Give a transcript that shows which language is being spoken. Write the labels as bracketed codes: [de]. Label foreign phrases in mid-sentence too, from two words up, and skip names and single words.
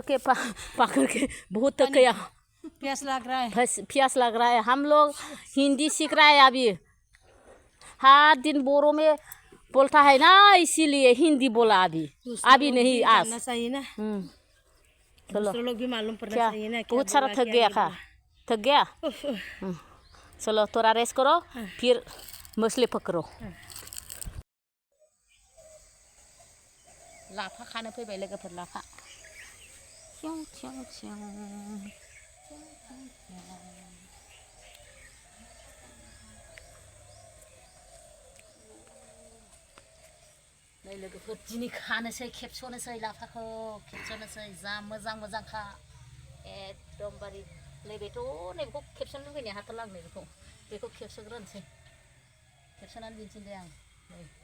[hi] के बहुत थक गया प्यास लग रहा है हम लोग हिंदी सीख रहा है अभी हर दिन बोरो में बोलता है ना इसीलिए हिंदी बोला अभी नहीं आज चाहिए ना चलो लोग भी मालूम पड़ना चाहिए ना बहुत सारा थक गया चलो थोड़ा रेस्ट करो फिर मछली पकड़ो [brx] लाफा खानो फैबाय लोगोफोर लाफा थिउ थिउ थिउ नै लोगोफोर दिनै खानोसै खेबस'नोसै लाफाखौ खेबस'नोसै जा मोजां मोजांखा एकदमबारे नैबेथ' नैबेखौ खेबस'नो लुगैनाया हाथारला आं बेखौ खेबस'ग्रोनोसै खेबस'नानै दिन्थिनोसै आं नै